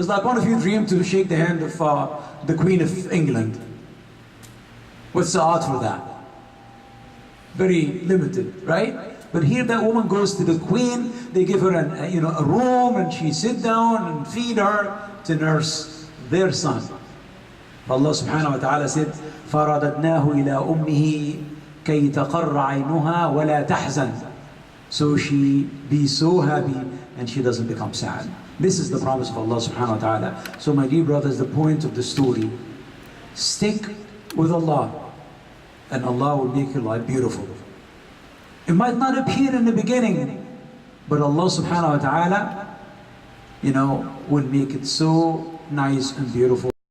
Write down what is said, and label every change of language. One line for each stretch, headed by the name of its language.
English: It's like one of you dream to shake the hand of the Queen of England. What's the odds for that? Very limited, right? But here that woman goes to the queen, they give her a room, and she sit down and feed her to nurse their son. Allah subhanahu wa ta'ala said,
Arabic: فَرَدَدْنَاهُ إِلَىٰ أُمِّهِ كَيْ تَقَرَّ عَيْنُهَا وَلَا تَحْزَنْ.
English: So she be so happy and she doesn't become sad. This is the promise of Allah subhanahu wa ta'ala. So my dear brothers, the point of the story, stick with Allah and Allah will make your life beautiful. It might not appear in the beginning, but Allah subhanahu wa ta'ala, will make it so nice and beautiful.